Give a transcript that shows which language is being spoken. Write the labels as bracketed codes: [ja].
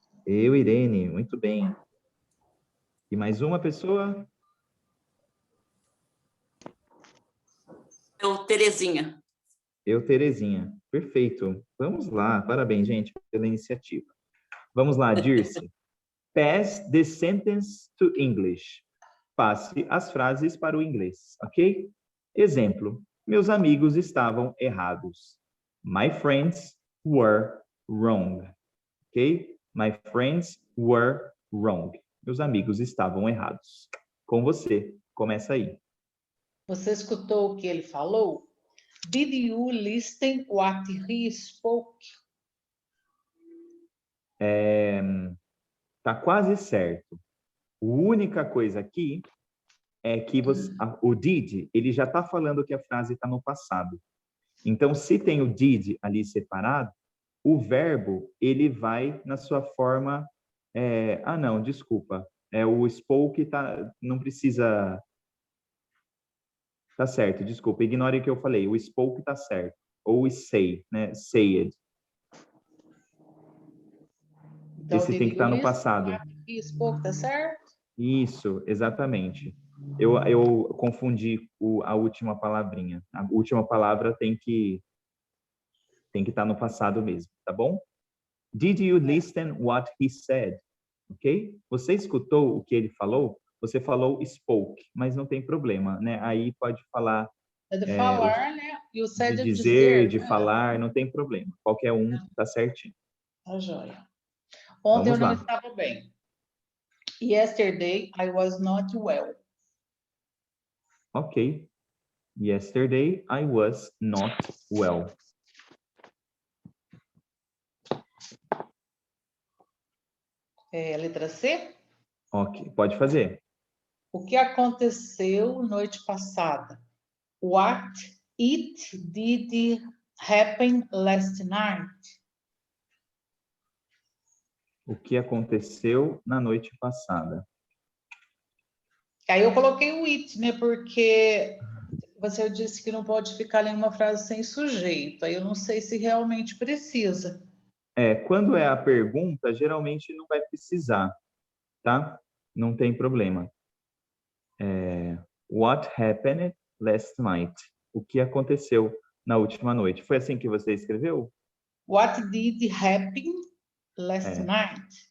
[pt] Eu, Irene. Muito bem. E mais uma pessoa? Eu, Terezinha. Eu, Terezinha. Perfeito. Vamos lá. Parabéns, gente, pela iniciativa. Vamos lá, Dirce. [en] Pass the sentence to English. [pt] Passe as frases para o inglês, ok? Exemplo. Meus amigos estavam errados. [en] My friends were wrong. [pt] Ok? [en] My friends were wrong. [pt] Meus amigos estavam errados. Com você. Começa aí. Você escutou o que ele falou? [en] Did you listen what he spoke? [pt] Tá quase certo. A única coisa aqui é que o did, ele já está falando que a frase está no passado. Então, se tem o did ali separado, o verbo, ele vai na sua forma... não, desculpa. O spoke não precisa... Tá certo, desculpa. Ignore o que eu falei. O spoke tá certo. Ou o say, né? Said. Então, Esse tem que estar no passado. [en] He spoke, [pt] tá certo? Isso, exatamente. Eu confundi a última palavrinha. A última palavra tem que estar no passado mesmo, tá bom? [en] Did you listen what he said? Ok? [pt] Você escutou o que ele falou? Você falou spoke, mas não tem problema, né? Aí pode falar... É de falar, né? E o said de é dizer, de né? falar, não tem problema. Qualquer um tá certinho. Tá joia. Ontem Vamos eu não lá. estava bem. [en] Yesterday I was not well. Ok. Yesterday I was not well. [pt] Letra C. Ok, pode fazer. O que aconteceu noite passada? [en] What it did happen last night? [pt] O que aconteceu na noite passada? Aí eu coloquei o it, né? Porque você disse que não pode ficar nenhuma frase sem sujeito. Aí eu não sei se realmente precisa. Quando é a pergunta, geralmente não vai precisar, tá? Não tem problema. [en] What happened last night? [pt] O que aconteceu na última noite? Foi assim que você escreveu? [en] What did happen last night?